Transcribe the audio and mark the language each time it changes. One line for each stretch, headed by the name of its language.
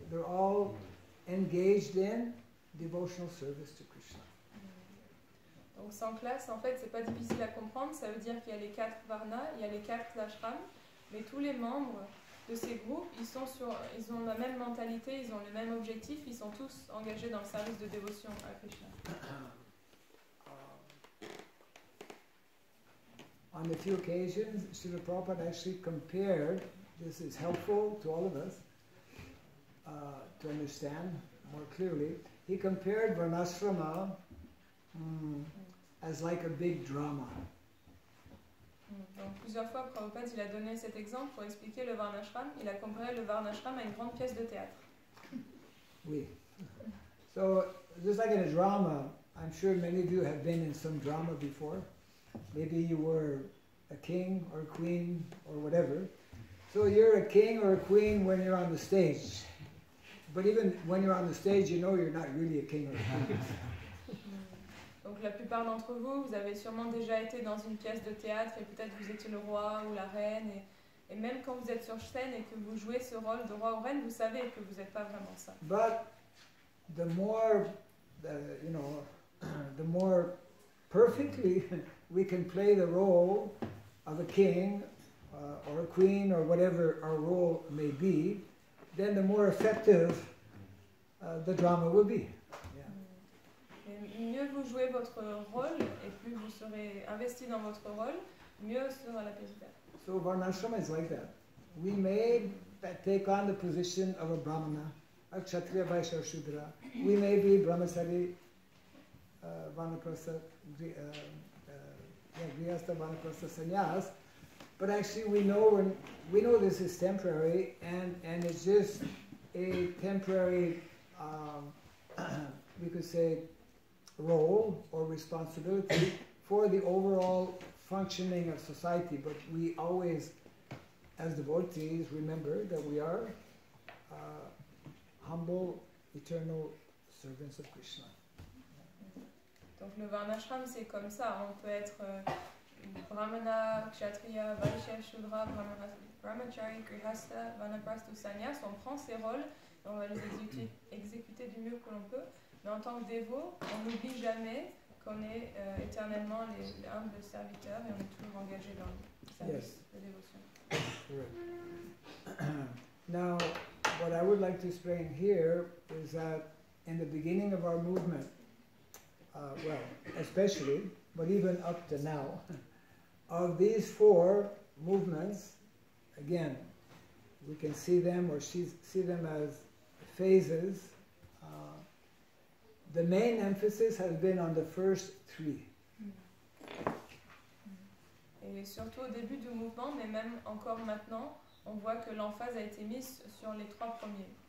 English: They're all engaged in devotional service to Krishna.
French: Donc sans classe, en fait, c'est pas difficile à comprendre. Ça veut dire qu'il y a les 4 varnas, il y a les 4 ashrams, mais tous les membres de ces groupes, ils ont la même mentalité, ils ont le même objectif, ils sont tous engagés dans le service de dévotion à Krishna.
English: On a few occasions, Srila Prabhupada actually compared, this is helpful to all of us to understand more clearly, he compared Varnashrama as like a big drama.
French: Donc plusieurs fois, Prabhupada il a donné cet exemple pour expliquer le Varnashram. Il a comparé le Varnashram à une grande pièce de théâtre. Oui.
English: So, just like in a drama, I'm sure many of you have been in some drama before. Maybe you were a king or a queen or whatever. So you're a king or a queen when you're on the stage. But even when you're on the stage, you know you're not really a king or a queen.
French: Donc la plupart d'entre vous, vous avez sûrement déjà été dans une pièce de théâtre et peut-être vous étiez le roi ou la reine. Et même quand vous êtes sur scène et que vous jouez ce rôle de roi ou reine, vous savez que vous n'êtes pas vraiment ça.
English: But the more, the more perfectly we can play the role of a king or a queen or whatever our role may be, then the more effective the drama will be.
French: Et mieux vous jouez votre rôle et plus vous serez investi dans votre rôle, mieux sera la pièce de théâtre.
English: So Varnashrama is like that. We may take on the position of a Brahmana, a Kshatriya, Vaishya, or Shudra. We may be Brahmachari, Vanaprastha, Grihastha, Vanaprastha, Sannyas. But actually we know this is temporary and it's just a temporary, we could say, role or responsibility for the overall functioning of society, but we always, as devotees, remember that we are humble, eternal servants of Krishna.
French: Donc le Varnashram c'est comme ça, on peut être Brahmana, Kshatriya, Vaishya, Shudra, Brahmachari, Grihastha, Vanaprastha ou Sannyas, on prend ces rôles et on va les exécuter du mieux que l'on peut. Mais en tant que dévot, on n'oublie jamais qu'on est éternellement les humbles serviteurs et on est toujours engagé dans le service de dévotion.
English: Now, what I would like to explain here is that in the beginning of our movement, well, especially, but even up to now, of these 4 movements, again, we can see them or see them as phases. The main emphasis has been on the first 3.
French: Et surtout au début du mouvement, mais même encore maintenant, on voit que l'emphase a été mise sur les 3 premiers.